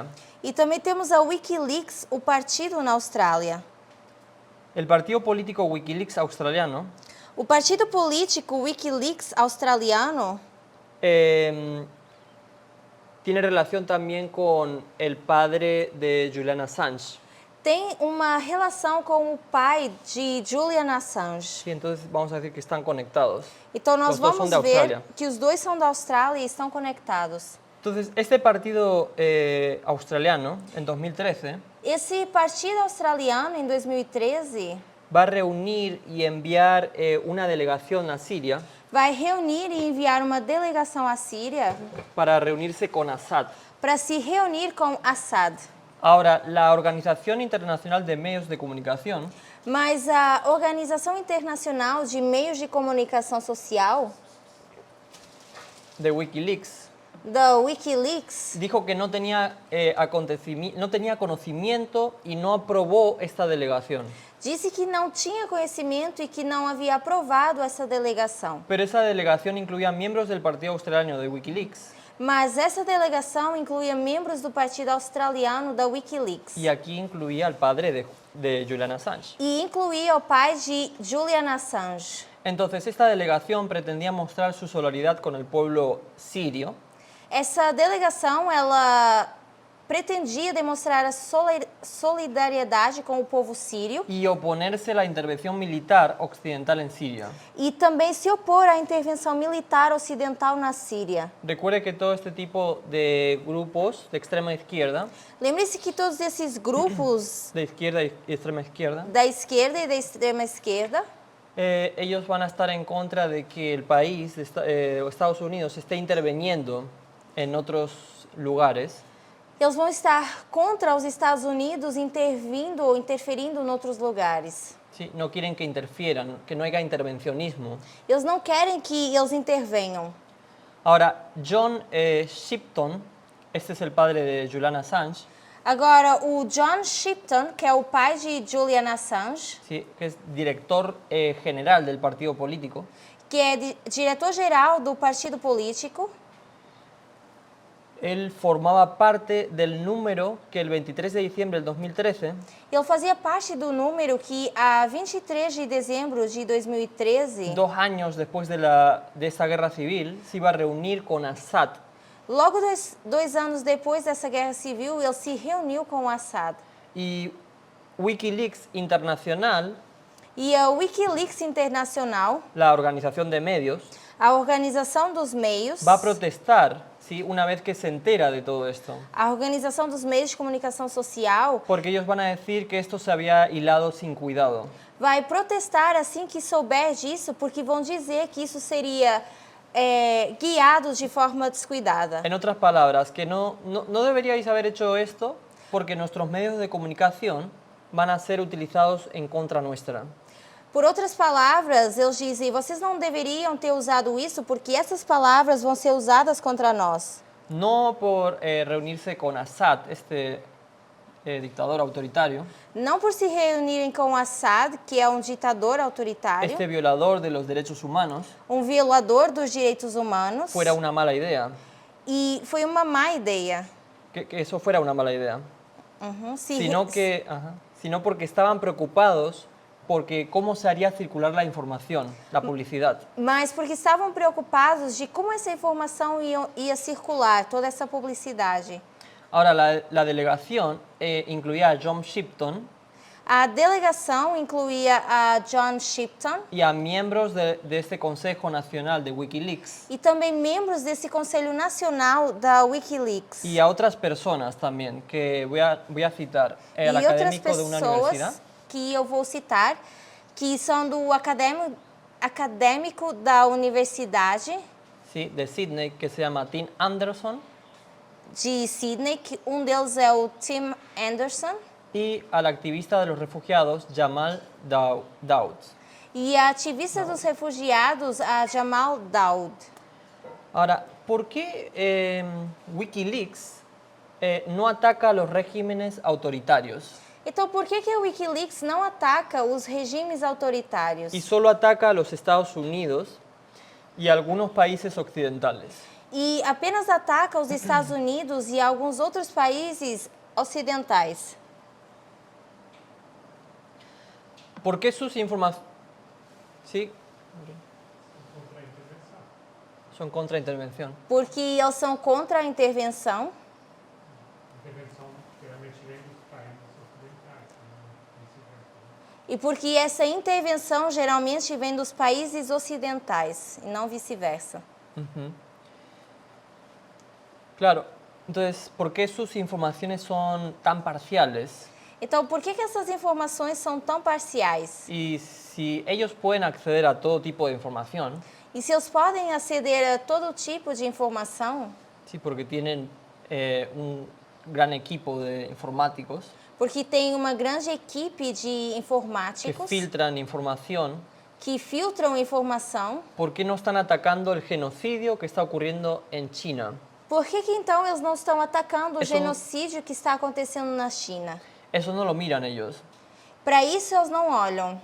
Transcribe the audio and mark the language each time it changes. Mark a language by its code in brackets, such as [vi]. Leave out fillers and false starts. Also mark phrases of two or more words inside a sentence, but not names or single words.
[pt] E também temos a Wikileaks, o partido na Austrália. [es] El partido político Wikileaks australiano [pt] O partido político Wikileaks australiano [es] tiene relación también con el padre de Julian Assange. [pt] tem uma relação com o pai de Julian Assange. [es] Sí, entonces vamos a decir que están conectados. [pt] Então nós Os dois são vamos da ver Austrália. que os dois são da Austrália e estão conectados. [es] Entonces, este partido australiano, en 2013, [pt] Esse partido australiano, em 2013, [es] va a reunir y enviar una delegación a Siria [pt] vai reunir e enviar uma delegação à Síria [es] para reunirse con Assad. [pt] para se reunir com Assad. [es] Ahora, la Organización Internacional de Medios de Comunicación [pt] Mas a Organização Internacional de Meios de Comunicação Social, [es] de Wikileaks [pt] da Wikileaks, [es] dijo que no tenía conocimiento y no aprobó esta delegación. [pt] disse que não tinha conhecimento e que não havia aprovado essa delegação. [es] Pero esa delegación incluía miembros del partido australiano de Wikileaks. [pt] Mas essa delegação incluía membros do partido australiano da Wikileaks. [es] Y aquí incluía al padre de Julian Assange. [pt] E incluía o pai de Julian Assange. [es] Entonces, esta delegación pretendía mostrar su solidaridad con el pueblo sirio [pt] Essa delegação, ela pretendia demonstrar a solidariedade com o povo sírio [es] y oponerse a la intervención militar occidental en Siria. [pt] e também se opor à intervenção militar ocidental na Síria. [es] Recuerde que todo este tipo de grupos de extrema izquierda, [pt] Lembre-se que todos esses grupos [es] de izquierda y extrema izquierda, [pt] da esquerda e da extrema esquerda, [es] ellos van a estar en contra de que el país, Estados Unidos, esté interviniendo en otros lugares. [pt] eles vão estar contra os Estados Unidos intervindo ou interferindo em outros lugares. [es] Sí, no quieren que interfieran, que no haya intervencionismo. [pt] Eles não querem que eles intervenham. [es] Ahora, John Shipton, este es el padre de Julian Assange, [pt] Agora, o John Shipton, que é o pai de Julian Assange, [es] sí, que es director general del partido político, [pt] que é diretor-geral do partido político, [es] él formaba parte del número que el 23 de diciembre del 2013 [pt] ele fazia parte do número que, a 23 de dezembro de 2013, [es] 2 años después de esa guerra civil, se iba a reunir con Assad. [pt] logo dois anos depois dessa guerra civil, ele se reuniu com o Assad. [es] Y Wikileaks Internacional, [pt] E a Wikileaks Internacional, [es] la organización de medios, [pt] a organização dos meios, [es] va a protestar, ¿sí?, una vez que se entera de todo esto. [pt] a organização dos meios de comunicação social, [es] Porque ellos van a decir que esto se había hilado sin cuidado. [pt] vai protestar assim que souber disso, porque vão dizer que isso seria guiado de forma descuidada. [es] En otras palabras, que no deberíais haber hecho esto porque nuestros medios de comunicación van a ser utilizados en contra nuestra. [pt] Por outras palavras, eles dizem, vocês não deveriam ter usado isso porque essas palavras vão ser usadas contra nós. [es] No por reunirse con Assad, este dictador autoritario, [pt] Não por se reunirem com Assad, que é um ditador autoritário, [es] este violador de los derechos humanos, [pt] um violador dos direitos humanos, [es] fuera una mala idea. [pt] e foi uma má ideia. [es] Que eso fuera una mala idea. [pt] Se [es] Sino porque estaban preocupados porque cómo se haría circular la información, la publicidad. [pt] Mas porque estavam preocupados de como essa informação ia circular, toda essa publicidade. [es] Ahora, la delegación incluía a John Shipton [pt] A delegação incluía a John Shipton [es] y a miembros de este Consejo Nacional de Wikileaks [pt] e também membros desse Conselho Nacional da Wikileaks. [es] y a otras personas también, que voy a citar. El [pt] E outras [es] académico de una universidad, [pt] pessoas que eu vou citar, que são do acadêmico da universidade [es] sí, de Sydney, que se llama Tim Anderson, [pt] de Sydney, que deles é o Tim Anderson, [es] y al activista de los refugiados, Jamal Daoud. [pt] e a ativista dos refugiados, a Jamal Daoud. [es] Ahora, ¿por qué Wikileaks no ataca a los regímenes autoritarios [pt] Então, por que a Wikileaks não ataca os regimes autoritários [es] y solo ataca a los Estados Unidos y a algunos países occidentales? [pt] e apenas ataca os Estados Unidos e alguns outros países ocidentais? [es] ¿Por qué sus informaciones... Sí, son contraintervención. [pt] Porque eles são contra a intervenção. Intervenção geralmente vem dos países ocidentais, vice-versa. E porque essa intervenção geralmente vem dos países ocidentais e não vice-versa. [es] Claro, entonces, ¿por qué sus informaciones son tan parciales? [pt] Então, por que essas informações são tão parciais? [es] Y si ellos pueden acceder a todo tipo de información, [pt] E se eles podem aceder a todo tipo de informação, [es] sí, porque tienen un gran equipo de informáticos [pt] porque tem uma grande equipe de [es] que informáticos filtran información, que filtram informação, ¿por qué no están atacando el genocidio que está ocurriendo en China? [pt] por que então eles não estão atacando o Isso- genocídio que está acontecendo na China? [es] Eso no lo miran ellos, [pt] Para isso eles não olham.